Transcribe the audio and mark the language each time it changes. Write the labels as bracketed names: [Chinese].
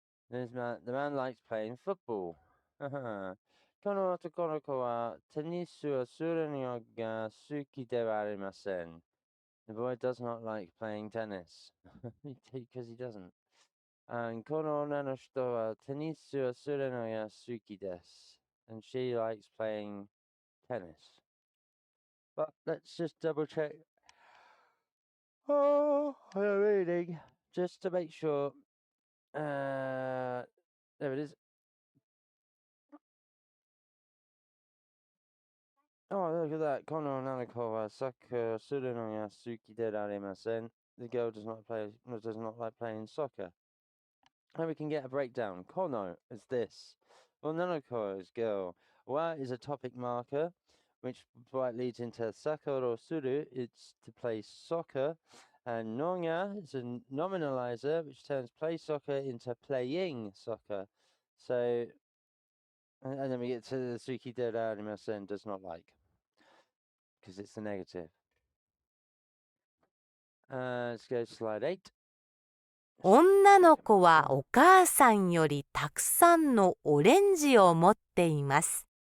[English] The man likes playing football. [Japanese] この男の子はテニスをするのが好きではありません. [English] The boy does not like playing tennis. Because he doesn't. [Japanese] And この女の人はテニスをするのが好きです. [English] And she likes playing tennis. But let's just double check. Oh, we're reading. Just to make sure. There it is. Oh, look at that. [Japanese] この女の子はサッカーをするのが好きでありません. [English] The girl does not like playing soccer. And we can get a breakdown. Kono is this. Onanoko is girl. Wa is a topic marker, which leads into sakoro suru, it's to play soccer. And nonga is a nominalizer, which turns play soccer into playing soccer. So, and then we get to the suki dera arimasen, does not like, because it's the negative. Let's go to slide 8. [Japanese] 女の子はお母さんよりたくさんのオレンジを持っています。